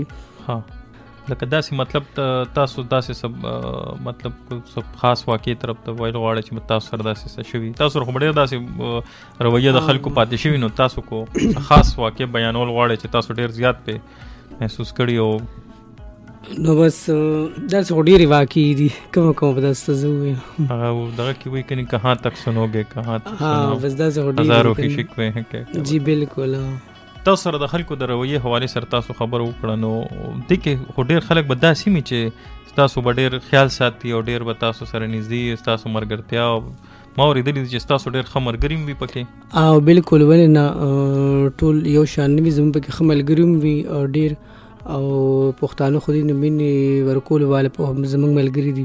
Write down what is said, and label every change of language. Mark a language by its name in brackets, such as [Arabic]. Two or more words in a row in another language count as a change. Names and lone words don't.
[Pashto] لکه داسې مطلب تاسو داسې سب مطلب خاص واقعي طرف ته ویل غواړئ چې تاسو سره داسې څه شوي تاسو خو ډېر داسې رویه د خلکو پاتې شوي نو تاسو کو خاص واقع بیانول غواړئ چې تاسو ډېر زیات پې محسوس کړي او نو بس داسې خو ډېرې واقعي دي کومه به داسې څه زه ووایم دغه کې وایي کني [Urdu] کہاں تک سنوگے کہاں تک [Pashto] بس داسې خو [Urdu] ہزاروں کی شکوے ہیں. [Pashto] جی بالکل تاسو سره د خلکو د رویې حوالې سره تاسو خبر وکړه نو دې کې خو ډېر خلک به داسې وي چې تاسو به ډېر خیال ساتي او ډېر به تاسو سره نږدې ستاسو ملګرتیا ما اورېدلي دي چې ستاسو ډېر ښه ملګري هم وي پکې. او بالکل ولې نه، ټول یو شان نه وي، زموږ پکې ښه ملګري هم وي ډېر، او پښتانه خو دې نه مینې ورکولو والا زموږ ملګري دي.